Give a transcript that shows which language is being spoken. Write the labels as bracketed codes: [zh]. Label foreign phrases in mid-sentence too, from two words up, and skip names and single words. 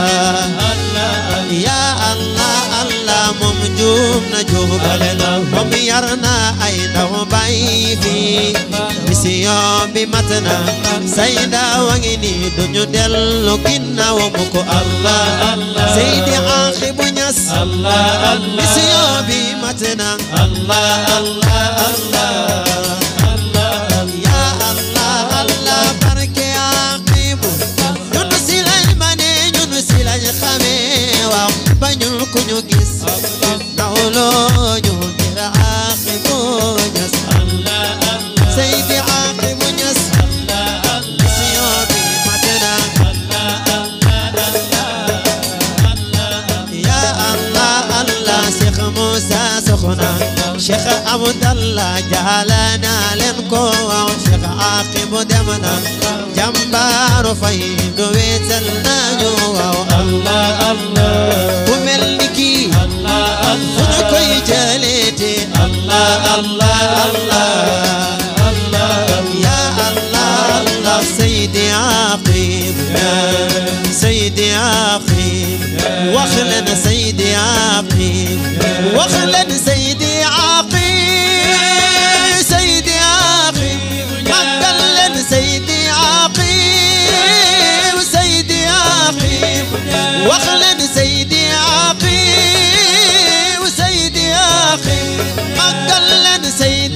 [ar] يا الله الله [wo] moom juum na juubale na moom yar na ay ndaw bàyyi fi mission bi matna say ndaw a ngi nii duñu dellu ginnaaw mu ko Allah Allah Seydi Akhibou ñas Allah Allah mission bi matna Allah Allah Allah [ar] يا الله الله [wo] barke Akhibou ñun si lañ mane ñun si lañ xamee waaw bañul ku ñu gis nawloo ñu ngir Akhibou ñas Allah Allah Seydi Akhibou ñas Allah Allah mission bi matna Allah Allah [ar] يا الله الله [wo] Cheikh Moussa Soxna Cheikh Abdallah jaalana leen ko waaw Cheikh Akhibou dem na jàmbaaru faydu wéetal nañu waaw Allah Allah ku mel ni kii Allah Allah fu ñu koy jëleete Allah Allah Allah [ar] يا الله الله [wo] Seydi Akhibou Seydi Akhibou wax leen Seydi Akhibou wax leen Seydi Akhibou Seydi Akhibou màggal leen Seydi Akhibou Seydi Akhibou wax leen Seydi Akhibou Seydi Akhibou màggal leen